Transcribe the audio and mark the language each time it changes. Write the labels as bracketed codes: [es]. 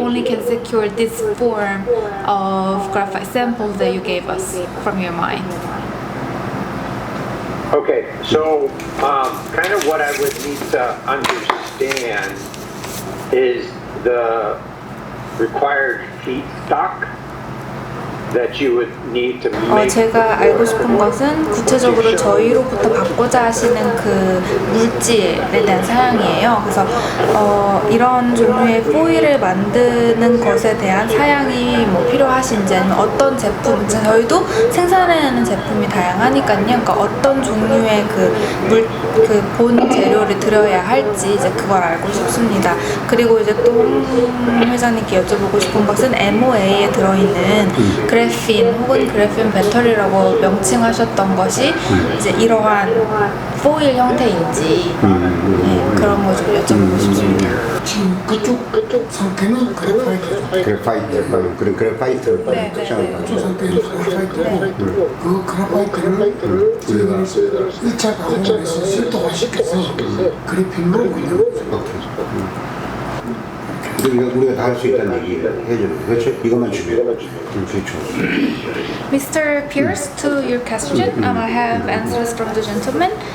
[en] only can secure this form of graphite sample that you gave us from your mine. Okay, so kind of what I would need to understand is the required feedstock. that you would need to make. [ko] 제가 알고 싶은 것은 구체적으로 저희로부터 받고자 하시는 그 물질에 대한 사양이에요. 그래서 이런 종류의 포일을 만드는 것에 대한 사양이 뭐 필요하신지 아니면 어떤 제품, 저희도 생산해내는 제품이 다양하니까요. 그러니까 어떤 종류의 그 본 재료를 들여야 할지 이제 그걸 알고 싶습니다. 그리고 이제 또 홍 회장님께 여쭤보고 싶은 것은 MOA에 들어있는 그래핀 혹은 그래핀 배터리라고 명칭하셨던 것이 이제 이러한 포일 형태인지 그런 거 좀 여쭤보고 싶습니다. 지금 그쪽 상태는 그래파이트죠. 그래파이트, 그런 그래파이트 네, 특징을 그쪽 상태는 그래파이트고 그 그래파이트를 저희가 1차 가공에서 실도화시켜서 그래핀으로 만드는 거죠. 우리가 다 할 수 있다는 얘기 해주는 거 그렇죠? 이것만 주면 그렇죠. [en] Mr. Pierce, to your question, I have answers from the gentleman.